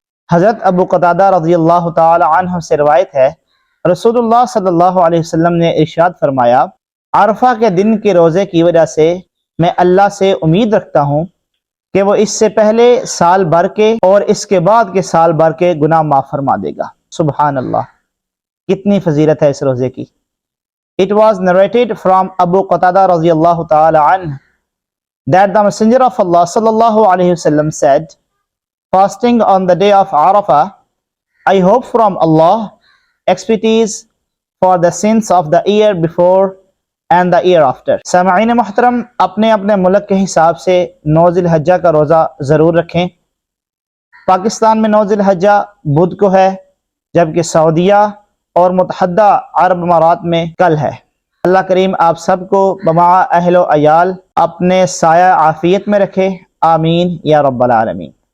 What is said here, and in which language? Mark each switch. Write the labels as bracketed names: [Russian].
[Urdu] حضرت ابو قتادہ رضی اللہ تعالی عنہ سے روایت ہے، رسول اللہ صلی اللہ علیہ وسلم نے ارشاد فرمایا، عرفہ کے دن کے روزے کی وجہ سے میں اللہ سے امید رکھتا ہوں کہ وہ اس سے پہلے سال بھر کے اور اس کے بعد کے سال بھر کے گناہ معاف فرما دے گا. سبحان اللہ، کتنی فضیلت ہے اس روزے کی. [English] It was narrated from Abu Qatada radiyallahu ta'ala anhu that the Messenger of Allah sallallahu alayhi wasallam said, fasting on the day of Arafah, I hope from Allah expertise for the sins of the year before and the year after. [Urdu] سامعین محترم، اپنے اپنے ملک کے حساب سے 9 ذی الحجہ کا روزہ ضرور رکھیں. پاکستان میں 9 ذی الحجہ بدھ کو ہے، جبکہ سعودیہ اور متحدہ عرب امارات میں کل ہے. اللہ کریم آپ سب کو بمع اہل و عیال اپنے سایہ عافیت میں رکھے، آمین یا رب العالمین.